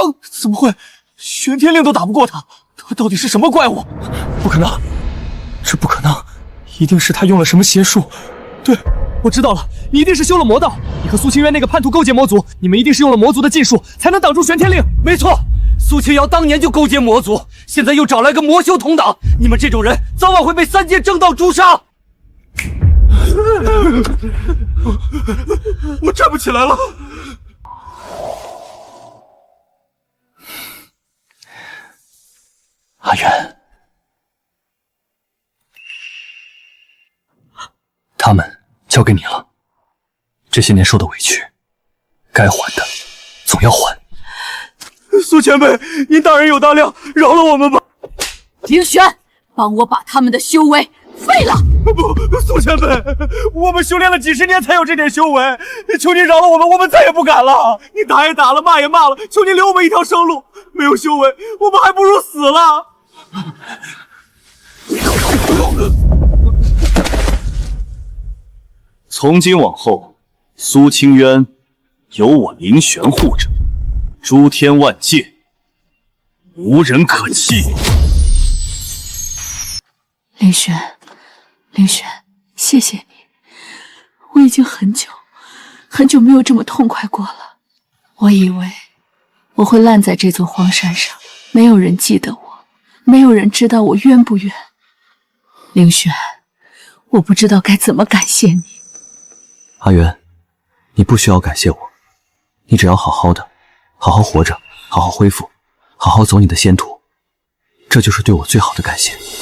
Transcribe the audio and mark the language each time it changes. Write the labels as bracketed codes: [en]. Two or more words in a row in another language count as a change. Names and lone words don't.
[zh] 怎么会？玄天令都打不过他，他到底是什么怪物？不可能，这不可能，一定是他用了什么邪術。对，我知道了，你一定是修了魔道。你和蘇清淵那個叛徒勾結魔族，你們一定是用了魔族的禁術，才能擋住玄天令。沒錯，蘇清瑤當年就勾結魔族，現在又找來個魔修同黨，你們這種人早晚會被3界正道誅殺。我站不起來了。阿遠，他們交給你了。這些年受的委屈，該還的總要還。蘇前輩，您大人有大量，饒了我們吧。凌玄，幫我把他們的修為廢了！不，蘇前輩，我們修煉了幾十年才有這點修為，求您饒了我們，我們再也不敢了。你打也打了，罵也罵了，求您留我們一條生路。沒有修為，我們還不如死了。從今往後，蘇清淵有我凌玄護着，諸天萬界無人可欺。凌玄，謝謝你，我已經很久沒有這麼痛快過了。我以為我會爛在這座荒山上，沒有人記得我，沒有人知道我冤不冤。凌玄，我不知道該怎麼感謝你。阿元， 你不需要感謝我，你只要好好的，好好活着，好好恢复，好好走你的仙途，这就是对我最好的感谢。